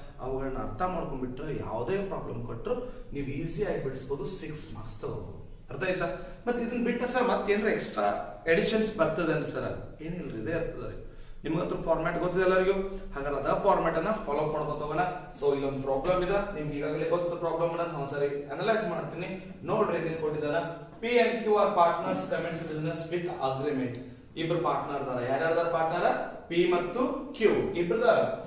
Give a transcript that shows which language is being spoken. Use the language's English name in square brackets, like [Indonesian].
[Kannada] ಅವುಗಳನ್ನ ಅರ್ಥ ಮಾಡ್ಕೊಂಡ್ಬಿಟ್ರೆ ಯಾವುದೇ ಪ್ರಾಬ್ಲಮ್ ಕೊಟ್ಟರು ನೀವು ಈಸಿ ಆಗಿ ಬಿಡಿಸಬಹುದು, 6 ಮಾರ್ಕ್ಸ್ ತಗೋಬಹುದು. ಅರ್ಥ ಆಯ್ತಾ? ಮತ್ತೆ ಇದನ್ನ ಬಿಟ್ಟರೆ ಸರ್ ಮತ್ತೇನ್ರ ಎಕ್ಸ್ಟ್ರಾ ಎಡಿಷನ್ಸ್ ಬರ್ತದೆ ಅಂದ್ರೆ ಸರ್ ಏನಿಲ್ರಿ, ಇದೇ ಇರ್ತದೆ ರೀ. ನಿಮ್ಗಂತೂ ಫಾರ್ಮ್ಯಾಟ್ ಗೊತ್ತಿದೆ ಎಲ್ಲರಿಗೂ, ಹಾಗಾದ್ರೆ ಅದ ಫಾರ್ಮ್ಯಾಟ್ ಅನ್ನ ಫಾಲೋ ಮಾಡ್ಕೊತ ಹೋಗೋಣ. ಸೊ ಇಲ್ಲೊಂದು ಪ್ರಾಬ್ಲಮ್ ಇದೆ, ನಿಮ್ಗೆ ಈಗಾಗಲೇ ಗೊತ್ತಿದ್ದ ಪ್ರಾಬ್ಲಮ್ ಅನ್ನ ಒಂದ್ಸರಿ ಅನಲೈಸ್ ಮಾಡ್ತೀನಿ. ನೋಡ್ರಿ ಏನ್ ಕೊಟ್ಟಿದ್ದಾರ. [English] P and Q are partners commence business with agreement. [Kannada] ಇಬ್ರು ಪಾರ್ಟ್ನರ್ ಅದಾರ. ಯಾರ್ಯಾರ ಪಾರ್ಟ್ನರ್? P ಮತ್ತು Q ಇಬ್ರದಾರ.